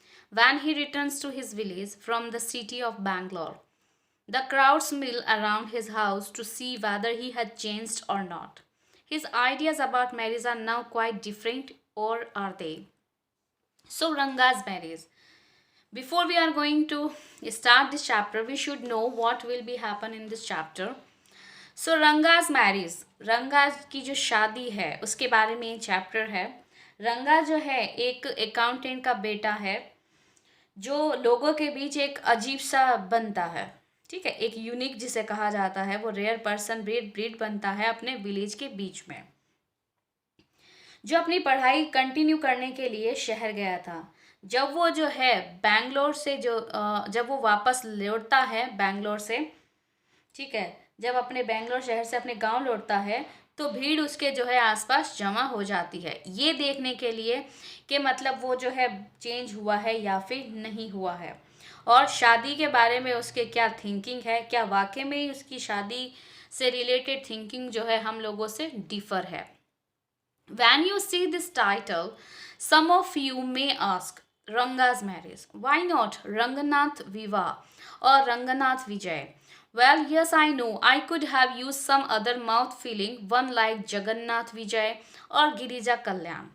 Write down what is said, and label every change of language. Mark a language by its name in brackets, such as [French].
[English] When he returns to his village from the city of Bangalore, the crowds mill around his house to see whether he had changed or not. His ideas about marriage are now quite different, or are they? So, Ranga's marriage. Before we are going to start this chapter, we should know what will be happen in this chapter. [Hindi] So Ranga's marriage, रंगा की जो शादी है उसके बारे में ये chapter है। रंगा जो है एक अकाउंटेंट का बेटा है जो लोगों के बीच एक अजीब सा बनता है। ठीक है, एक यूनिक जिसे कहा जाता है, वो रेयर पर्सन ब्रीड बनता है अपने विलेज के बीच में, जो अपनी पढ़ाई कंटिन्यू करने के लिए शहर गया था। जब वो जो है बैंगलोर से जब वो वापस लौटता है बैंगलोर से, ठीक है, जब अपने बेंगलोर शहर से अपने गांव लौटता है तो भीड़ उसके जो है आसपास जमा हो जाती है, ये देखने के लिए कि मतलब वो जो है चेंज हुआ है या फिर नहीं हुआ है, और शादी के बारे में उसके क्या थिंकिंग है, क्या वाकई में ही उसकी शादी से रिलेटेड थिंकिंग जो है हम लोगों से डिफर है। [English] When you see this title, some of you may ask, Ranga's marriage, why not Ranganath Viva or Ranganath Vijay? Well, yes, I know. I could have used some other mouth-filling one like Jagannath Vijay or Girija Kalyan.